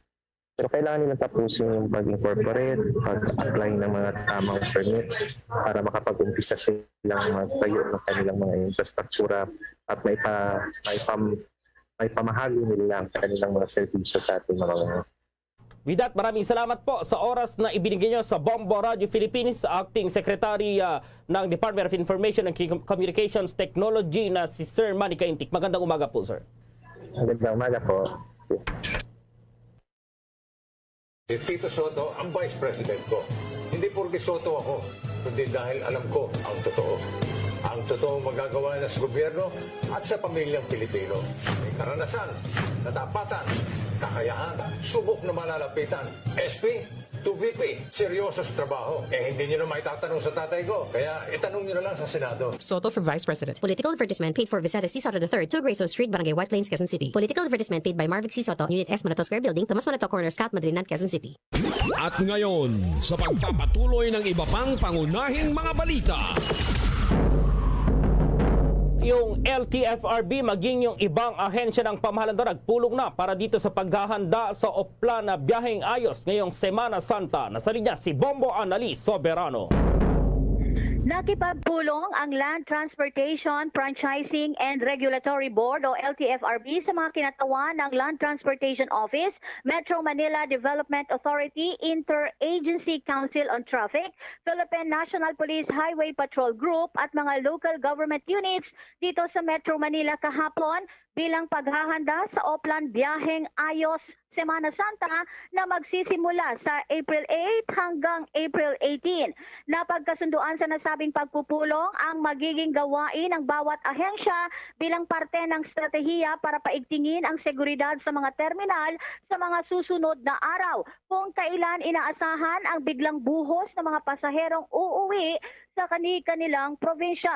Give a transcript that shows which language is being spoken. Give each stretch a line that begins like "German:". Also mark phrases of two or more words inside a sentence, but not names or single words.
Filipino: Pero kailangan nila tapusin yung pag-incorporate, pag-apply ng mga tamang permits para makapag-umpisa silang magtayo ng kanilang mga infrastruktura at may pamahagi nila ang kanilang mga servisyo sa ating mga.
English: With that,
Filipino: maraming salamat po sa oras na ibinigay nyo sa Bombo Radio Philippines, sa Acting Secretary ng Department of Information and Communications Technology na si Sir Manny Caintic. Magandang umaga po, sir. Magandang umaga po. Si Tito Soto ang Vice President ko. Hindi porque Soto ako, kundi dahil alam ko ang totoo. Ang totoong magagawa na sa gobyerno at sa pamilyang Pilipino. May karanasan, katapatan, kakayahan, subok na malalapitan.
English: SP to VP,
Filipino: seryoso sa trabaho. Hindi nyo na maitatanong sa tatay ko, kaya itanong nyo na lang sa Senado.
English: Soto for Vice President. Political advertisement paid for Viceres C. Soto III, 2 Grayson Street, Barangay White Plains, Quezon City. Political advertisement paid by Marvic C. Soto, Unit S. Manato Square Building, Tomas Manato Corner, Scout, Madrinan, Quezon City.
Filipino: At ngayon, sa pagpapatuloy ng iba pang pangunahing mga balita. Yung LTFRB maging yung ibang ahensya ng pamahalaan nagpulong na para dito sa paghahanda sa opla na biyaheng ayos ngayong Semana Santa. Nasa linya si Bombo Annalise Soberano. Nakipagpulong ang Land Transportation, Franchising and Regulatory Board o LTFRB sa mga kinatawan ng Land Transportation Office, Metro Manila Development Authority, Interagency Council on Traffic, Philippine National Police Highway Patrol Group at mga local government units dito sa Metro Manila kahapon bilang paghahanda sa Oplan Biyaheng Ayos Semana Santa na magsisimula sa April 8 hanggang April 18. Napagkasunduan sa nasabing pagpupulong ang magiging gawain ng bawat ahensya bilang parte ng stratehiya para paigtingin ang seguridad sa mga terminal sa mga susunod na araw kung kailan inaasahan ang biglang buhos ng mga pasaherong uuwi sa kanilang probinsya.